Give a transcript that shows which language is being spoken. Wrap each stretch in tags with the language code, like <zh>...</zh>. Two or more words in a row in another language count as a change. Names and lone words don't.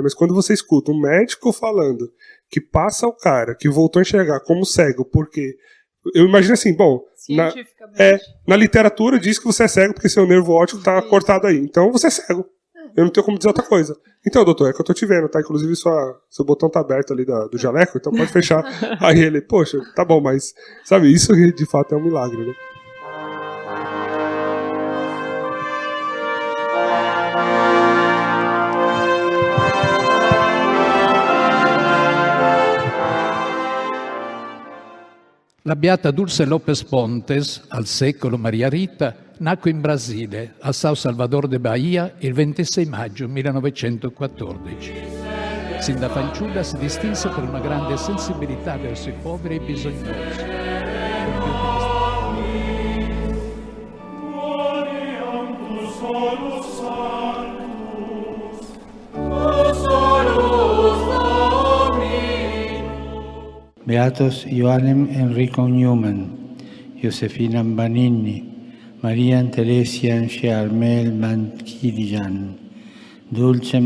<pt>Mas quando você escuta um médico falando que passa o cara que voltou a enxergar como cego, porque eu imagino assim, bom, na literatura diz que você é cego porque seu nervo óptico tá cortado aí, então você é cego. Eu não tenho como dizer outra coisa. Então, doutor, é que eu tô te vendo, tá? Inclusive seu botão tá aberto ali do jaleco, então pode fechar. Aí ele, poxa, tá bom, mas, sabe, isso de fato é um milagre, né?</pt> <it>La beata Dulce Lopes Pontes, al secolo Maria Rita, nacque in Brasile, a São Salvador de Bahia, il 26 maggio 1914. Sin da fanciulla si distinse per una grande sensibilità verso i poveri e bisognosi.</it> <la>Beatos Ioannem Enrico Newman, Josefina Banini, Marian Teresian Charmel Mankidian, Dulcem</la>